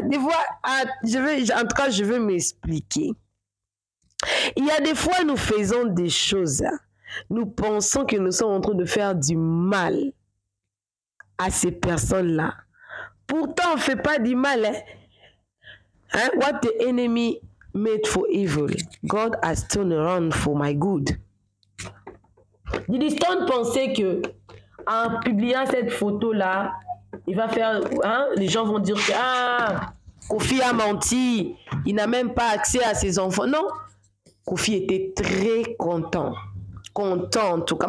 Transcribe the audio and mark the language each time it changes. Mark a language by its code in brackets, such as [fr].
[fr] Des fois, je vais m'expliquer. Il y a des fois, nous faisons des choses. Nous pensons que nous sommes en train de faire du mal à ces personnes-là. Pourtant, on ne fait pas du mal. Hein? [en] What the enemy made for evil, God has turned around for my good. [fr] Diddy Stone pensait que en publiant cette photo-là, il va faire, hein, les gens vont dire que Kofi a menti, il n'a même pas accès à ses enfants. Non, Kofi était très content. Content en tout cas.